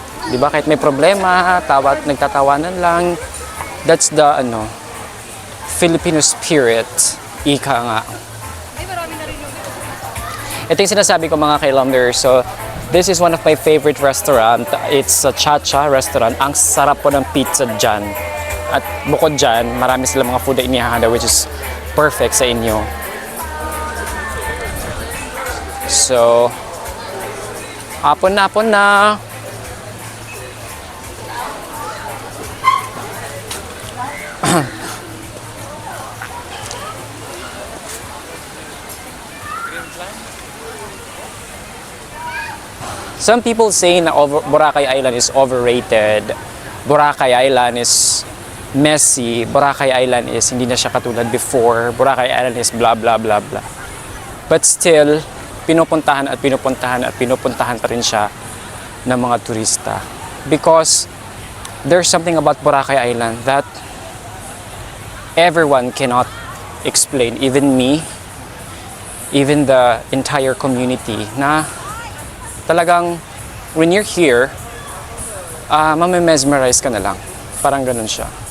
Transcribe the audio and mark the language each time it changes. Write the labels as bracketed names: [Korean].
[Filipino] Di ba kahit may problema, nagtatawanan lang. [English] That's the, Filipino spirit. [Filipino] Ika nga. Ito yung sinasabi ko mga Highlanders. [English] So, this is one of my favorite restaurant. It's a Cha-Cha restaurant. [Filipino] Ang sarap po ng pizza dyan. At bukod dyan, marami silang mga food na inihahanda [English] which is perfect [Filipino] sa inyo. So, hapon na. [English] Some people say na Boracay Island is overrated. Boracay Island is messy. Boracay Island is [Filipino] hindi na siya katulad [English] before. Boracay Island is blah blah blah blah. But still, [Filipino] pinupuntahan pa rin siya ng mga turista. [English] Because there's something about Boracay Island that everyone cannot explain. Even me, even the entire community [Filipino] na talagang [English] when you're here, [Filipino] mamemesmerize ka na lang. Parang ganun siya.